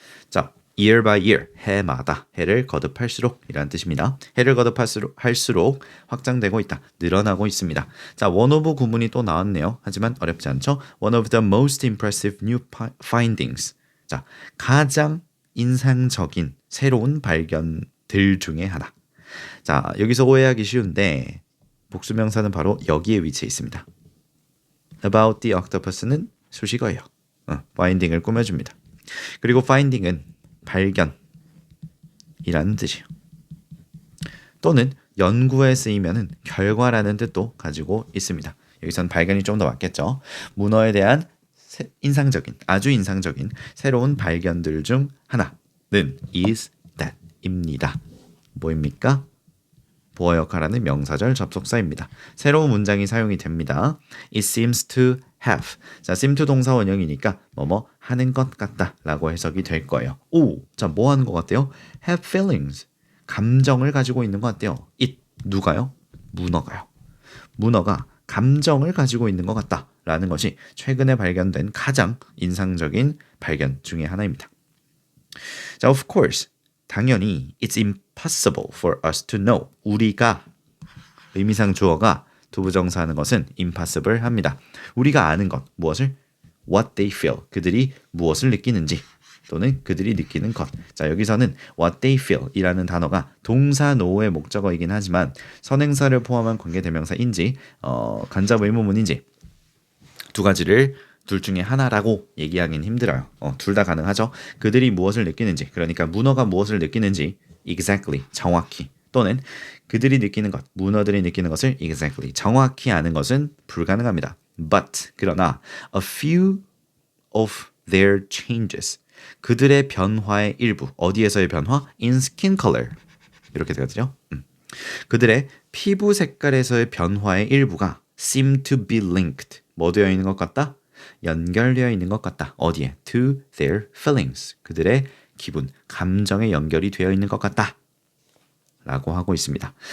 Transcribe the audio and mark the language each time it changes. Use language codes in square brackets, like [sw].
[ko] 자, [en] year by year, [ko] 해마다, 해를 거듭할수록 이라는 뜻입니다. 해를 거듭할수록 확장되고 있다, 늘어나고 있습니다. 자, one of 구문이 또 나왔네요. 하지만 어렵지 않죠? [en] One of the most impressive new findings. [ko] 자, 가장 인상적인 새로운 발견들 중에 하나. 자, 여기서 오해하기 쉬운데 복수명사는 바로 여기에 위치해 있습니다. [en] About the octopus는 수식어예요. [ko] finding을 꾸며줍니다. 그리고 finding은 발견이라는 뜻이에요. 또는 연구에 쓰이면은 결과라는 뜻도 가지고 있습니다. 여기서는 발견이 좀 더 맞겠죠. 문어에 대한 아주 인상적인 새로운 발견들 중 하나는 is that입니다. 뭐입니까? 보어 역할하는 명사절 접속사입니다. 새로운 문장이 사용이 됩니다. [en] It seems to have. [ko] 자, seem to 동사 원형이니까 뭐뭐 하는 것 같다 라고 해석이 될 거예요. 오, 자, 뭐 하는 것 같대요? [en] Have feelings. [ko] 감정을 가지고 있는 것 같대요. It, 누가요? 문어가요. 문어가 감정을 가지고 있는 것 같다 라는 것이 최근에 발견된 가장 인상적인 발견 중에 하나입니다. [en] 자, of course. [ko] 당연히 [en] it's impossible for us to know. [ko] 우리가 의미상 주어가 두부정사 하는 것은 impossible 합니다. 우리가 아는 것, 무엇을? [en] What they feel. [ko] 그들이 무엇을 느끼는지 또는 그들이 느끼는 것. 자, 여기서는 [en] what they feel [ko] 이라는 단어가 동사 노의 목적어이긴 하지만 선행사를 포함한 관계대명사인지 간접 의문문인지 두 가지를 둘 중에 하나라고 얘기하긴 힘들어요. 둘 다 가능하죠. 그들이 무엇을 느끼는지, 그러니까 문어가 무엇을 느끼는지 exactly, 정확히, 또는 그들이 느끼는 것, 문어들이 느끼는 것을 exactly, 정확히 아는 것은 불가능합니다. But, 그러나 [en] a few of their changes, [ko] 그들의 변화의 일부, 어디에서의 변화? [en] In skin color, [ko] 이렇게 되거든요. 그들의 피부 색깔에서의 변화의 일부가 [en] seem to be linked, [ko] 뭐 되어 있는 것 같다? 연결되어 있는 것 같다. 어디에? [en] To their feelings. [ko] 그들의 기분, 감정에 연결이 되어 있는 것 같다. 라고 하고 있습니다.